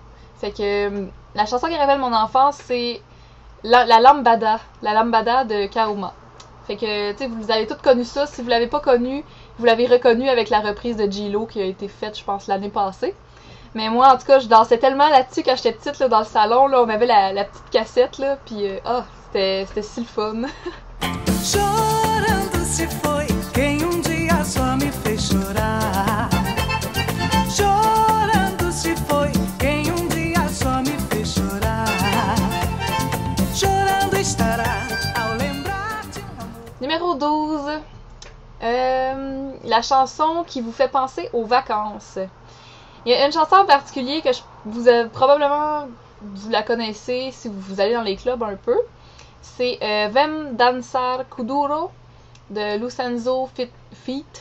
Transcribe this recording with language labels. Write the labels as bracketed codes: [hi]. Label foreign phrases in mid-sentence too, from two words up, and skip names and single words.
[fr] Fait que la chanson qui rappelle mon enfance, c'est la Lambada de Kaoma. Fait que, tu sais, vous avez toutes connu ça. Si vous l'avez pas connu, vous l'avez reconnu avec la reprise de J-Lo qui a été faite, je pense, l'année passée. Mais moi, en tout cas, je dansais tellement là-dessus quand j'étais petite, là, dans le salon, là, on avait la petite cassette, là, pis c'était si le fun. [pt] Chorando se foi quem dia só me fez chorar. Chorando se foi quem dia só me fez chorar. Chorando estará ao lembrar de amor. [fr] Numéro 12. La chanson qui vous fait penser aux vacances. Il y a une chanson en particulier que probablement vous la connaissez si vous allez dans les clubs un peu. C'est Vem Dançar Kuduro de Lucenzo feat.